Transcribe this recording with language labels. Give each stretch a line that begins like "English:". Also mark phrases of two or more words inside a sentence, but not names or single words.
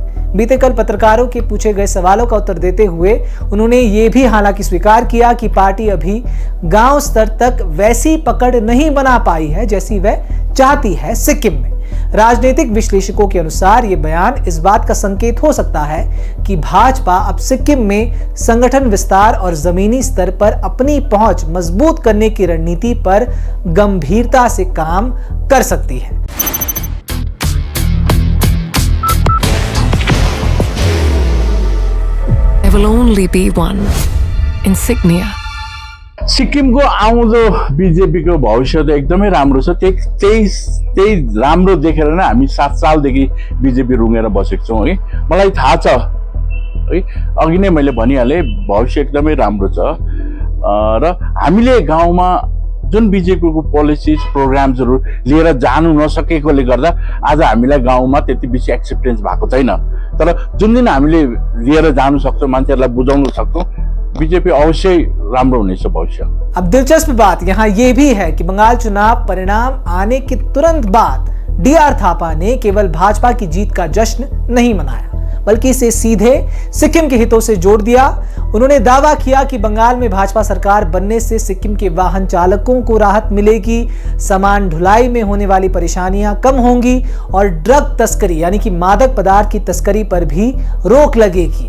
Hindi: बीते कल पत्रकारों के पूछे गए सवालों का उत्तर देते हुए उन्होंने ये भी हालांकि स्वीकार किया कि पार्टी अभी गांव स्तर तक वैसी पकड़ नहीं बना पाई है जैसी वह चाहती है सिक्किम में। राजनीतिक विश्लेषकों के अनुसार ये बयान इस बात का संकेत हो सकता है कि भाजपा अब सिक्किम में संगठन विस्तार और जमीनी स्तर पर अपनी पहुंच मजबूत करने की रणनीति पर गंभीरता से काम कर सकती है।
English: There will only be one insignia.
Nepali: सिक्किमको आउँदो बीजेपीको भविष्य त एकदमै राम्रो छ। त्यही राम्रो देखेर नै हामी 7 सालदेखि बीजेपी रुँगेर बसेको छौं है। मलाई थाहा छ है, अघि नै मैले भनिहालेँ, भविष्य एकदमै राम्रो छ र हामीले गाउँमा जुन बीजेपीको
English: policies programs
Nepali: लिएर जानु नसकेकोले गर्दा आज हामीलाई गाउँमा त्यति बेसी एक्सेप्टेन्स भएको छैन। तर जुन दिन हामीले लिएर जानु सक्छौँ, मान्छेहरूलाई बुझाउन सक्छौँ, बीजेपी अवश्य राम्रो हुनेछ भविष्य।
Hindi: अब दिलचस्प बात यहाँ ये भी है कि बंगाल चुनाव परिणाम आने के तुरंत बाद डीआर थापा ने केवल भाजपा की जीत का जश्न नहीं मनाया, बल्कि इसे सीधे सिक्किम के हितों से जोड़ दिया। उन्होंने दावा किया कि बंगाल में भाजपा सरकार बनने से सिक्किम के वाहन चालकों को राहत मिलेगी, सामान ढुलाई में होने वाली परेशानियां कम होंगी और ड्रग तस्करी यानी कि मादक पदार्थ की तस्करी पर भी रोक लगेगी।